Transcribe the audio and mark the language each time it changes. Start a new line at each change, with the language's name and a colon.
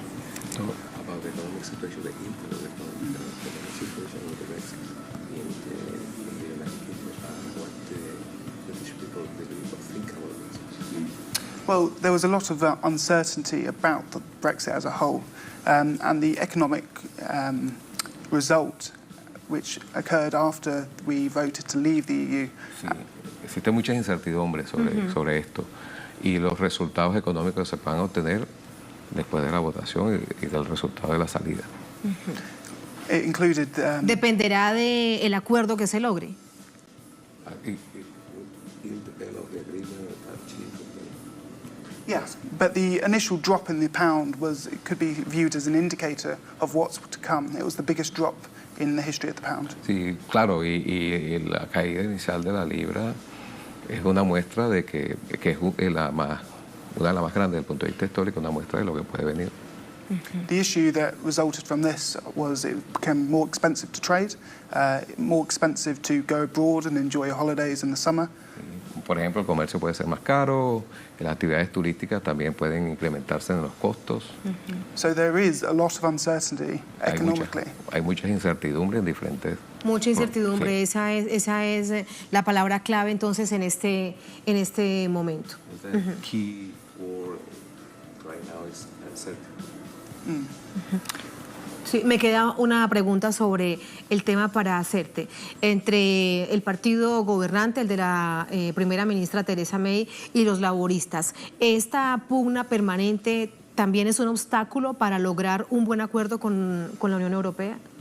English: About the economic situation, the impact of the economic situation of the Brexit in the United Kingdom, and what the British people believe or think about this. Well, there was a lot of uncertainty about the Brexit as a whole, and the economic result, which occurred after we voted to leave the EU.
Spanish: Sí, existe mucha incertidumbre sobre esto y los resultados económicos que se puedan obtener después de la votación y del resultado de la salida.
English: It included,
Spanish: dependerá del acuerdo que se logre.
English: Yes, but the initial drop in the pound could be viewed as an indicator of what's to come. It was the biggest drop in the history of the pound.
Spanish: Sí, claro, y la caída inicial de la libra es una muestra de que es una de las más grandes desde el punto de vista histórico, una muestra de lo que puede venir.
English: The issue that resulted from this was it became more expensive to trade, more expensive to go abroad and enjoy your holidays in the summer.
Spanish: Por ejemplo, el comercio puede ser más caro, las actividades turísticas también pueden incrementarse en los costos.
English: So there is a lot of uncertainty economically.
Spanish: Hay muchas incertidumbres en diferentes... Mucha incertidumbre, sí. esa es la palabra clave entonces en este momento.
English: Key word right now is uncertainty.
Spanish: Sí, me queda una pregunta sobre el tema para hacerte. Entre el partido gobernante, el de la primera ministra Theresa May, y los laboristas, ¿esta pugna permanente también es un obstáculo para lograr un buen acuerdo con la Unión Europea?